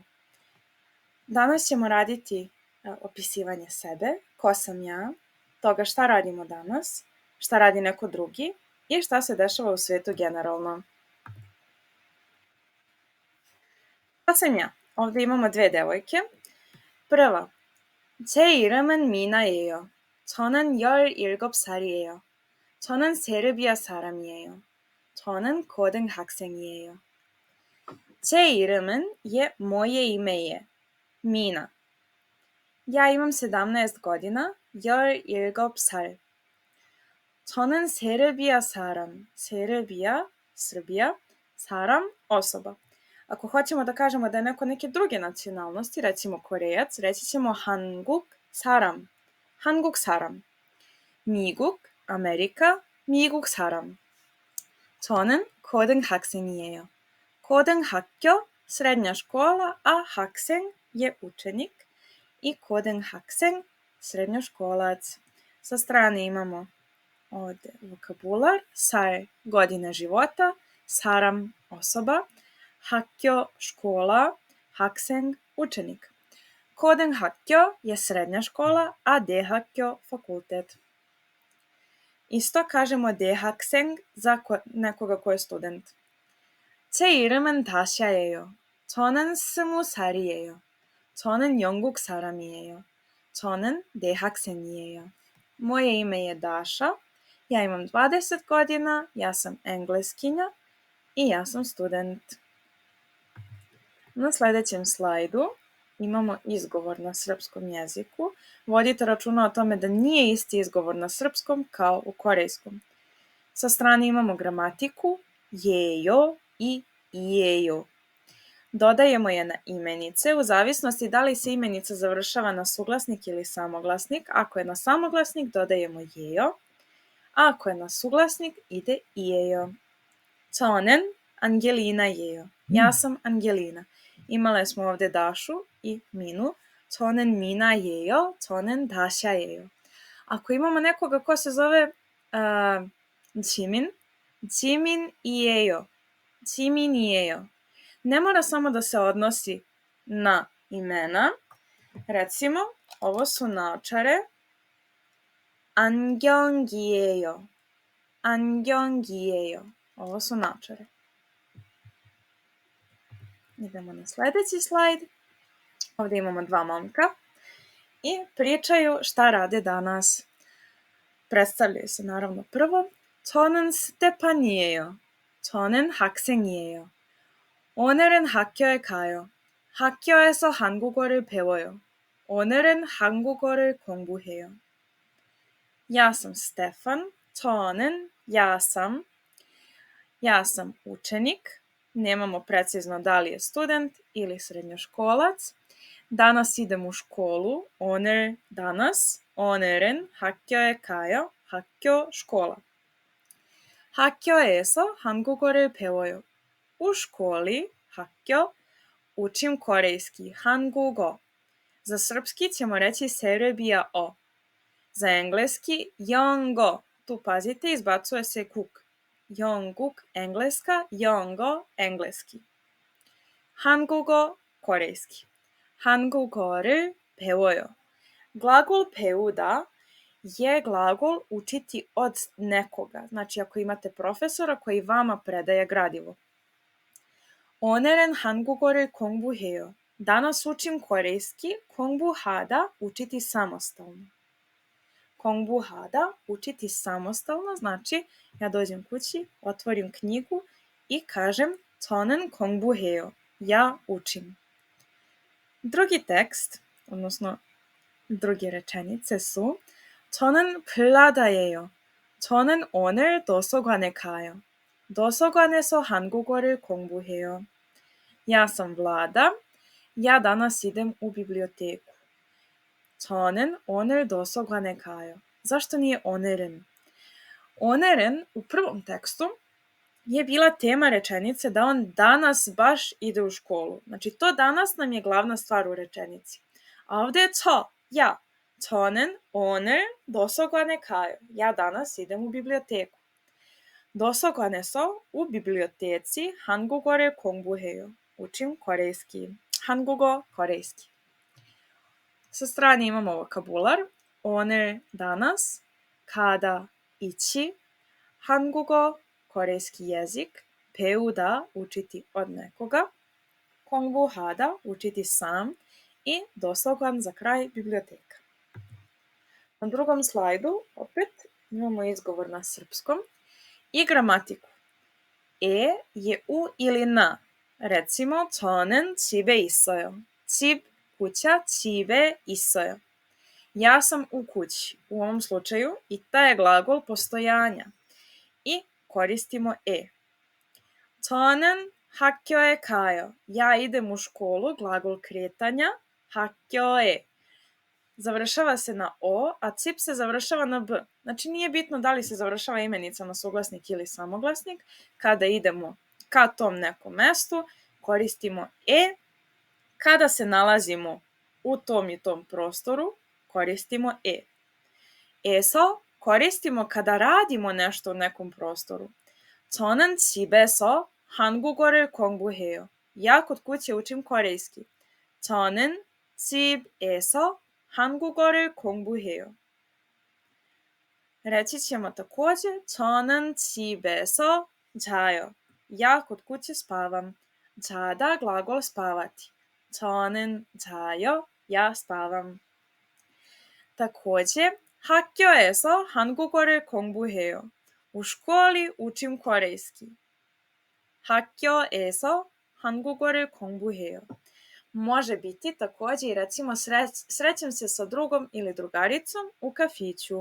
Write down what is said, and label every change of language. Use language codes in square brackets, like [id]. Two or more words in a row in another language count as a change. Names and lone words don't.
[sr] Danas ćemo raditi opisivanje sebe, ko sam ja, toga šta radimo danas, šta radi neko drugi i šta se dešava u svetu generalno. Šta sam ja? Ovdje imamo dve devojke. Prva, [ko] 제 이름은 미나예요. 저는 17살이에요. 저는 세르비아 사람이에요. 저는 고등학생이에요. 제 이름은 [sr] je moje ime je Mina. Ja imam 17 godina, [ko] 17살. 저는 세르비아 사람. 세르비아, [sr] Srbija, saram, osoba. Ako hoćemo da kažemo da je neko neke druge nacionalnosti, recimo Korejac, reći ćemo [ko] 한국 사람. 한국 사람. 미국, Amerika, 미국 사람. 저는 고등학생이에요. 고등학교, [sr] srednja škola, a 학생 je učenik i 고등학생, srednjoškolac. Sa strane imamo ovdje vokabular, 살, godine života, saram, osoba, 학교, škola, 학생, učenik. 고등학교 je srednja škola, a 대학교, fakultet. Isto kažemo 대학생 za nekoga ko je student. [ko] 제 이름은 다샤예요. 저는 20살이에요. 저는 영국 사람이에요. 저는 대학생이에요. [sr] Moje ime je Daša. Ja imam 20 godina, ja sam engleskinja i ja sam student. Na sledećem slajdu imamo izgovor na srpskom jeziku. Vodite računa o tome da nije isti izgovor na srpskom kao u korejskom. Sa strane imamo gramatiku, jejo i jejo. Dodajemo je na imenice u zavisnosti da li se imenica završava na suglasnik ili samoglasnik. Ako je na samoglasnik, dodajemo jejo, a ako je na suglasnik, ide ijejo. [ko] 저는 안겔리나예요. [sr] Ja sam Angelina. Imale smo ovdje Dašu i Minu. [ko] 저는 미나예요. 저는 다샤예요. [sr] Ako imamo nekoga ko se zove Jimin, Jimin이에요. [ko] Jimin이에요. [sr] Ne mora samo da se odnosi na imena. Recimo, ovo su naočare. [ko] 안경이에요. 안경이에요. [sr] Ovo su naočare. Idemo na sledeći slajd. Ovdje imamo dva momka i pričaju šta rade danas. Predstavljaju se naravno prvo. [ko] 저는 스테판이에요. 저는 학생이에요. 오늘은 학교에 가요. 학교에서 한국어를 배워요. 오늘은 한국어를 공부해요. [sr] Ja sam Stefan. 저는 ja sam. Ja sam učenik. Nemamo precizno da li je student ili srednjoškolac. Danas idem u školu. 오늘 danas. [ko] 오늘은 학교에 가요. 학교 škola. 학교에서 한국어를 배워요. [sr] U školi, 학교, učim korejski, 한국어. Za srpski ćemo reći serbija o. Za engleski, 영어. Tu pazite, izbacuje se kuk. 영국, engleska, 영어, engleski. [ko] 한국어, korejski. 한국어를 배워요. [sr] Glagol 배우다 je glagol učiti od nekoga. Znači, ako imate profesora koji vama predaje gradivo. [ko] 오늘은 한국어를 공부해요. [sr] Danas učim korejski, 공부하다, učiti samostalno. 공부하다, učiti samostalno, znači ja dođem kući, otvorim knjigu i kažem [ko] 저는 공부해요. [sr] Ja učim. Drugi tekst, odnosno druge rečenice su [ko] 저는 블라다예요. 저는 오늘 도서관에 가요. 도서관에서 한국어를 공부해요. [sr] Ja sam Vlada. Ja danas idem u biblioteku. [ko] 저는 오늘 도서관에 가요. [sr] Zašto nije o늘은? O늘은 u prvom tekstu je bila tema rečenice da on danas baš ide u školu. Znači, to danas nam je glavna stvar u rečenici. A ovdje je ja. [ko] 저는 오늘 도서관에 가요. [sr] Ja danas idem u biblioteku. [ko] 도서관에서 [sr] u biblioteci [ko] 한국어를 공부해요. [sr] Učim korejski. 한국어, korejski. Sa strane imamo vokabular. 오늘, danas. Kada, ići. 한국어, korejski jezik. 배우다, učiti od nekoga. 공부하다, učiti sam. I dosogan za kraj, biblioteka. Na drugom slajdu opet imamo izgovor na srpskom i gramatiku. Je u ili na. Recimo, [ko] 저는 집에 있어요. 집, kuća, 집에 있어요. [sr] Ja sam u kući. U ovom slučaju ita je glagol postojanja. I koristimo [ko] 저는 학교에 가요. [sr] Ja idem u školu, glagol kretanja, 학교에. Završava se na o, a cip se završava na b. Znači nije bitno da li se završava imenica na suglasnik ili samoglasnik. Kada idemo ka tom nekom mestu, koristimo Kada se nalazimo u tom i tom prostoru, koristimo Eso koristimo kada radimo nešto u nekom prostoru. [ko] 저는 집에서 한국어를 공부해요. [sr] Ja kod kuće učim korejski. [ko] 저는 집에서 한국어를 공부해요. [sr] Reći ćemo također [ko] 저는 집에서 자요. [sr] Ja kod kuće spavam. 자다 glagol spavati. [ko] 저는 자요. [sr] Ja spavam. [ko] Također 학교에서 한국어를 공부해요. [sr] U školi učim korejski. [ko] 학교에서 한국어를 공부해요. [sr] Može biti također, recimo, srećem se sa drugom ili drugaricom u kafiću.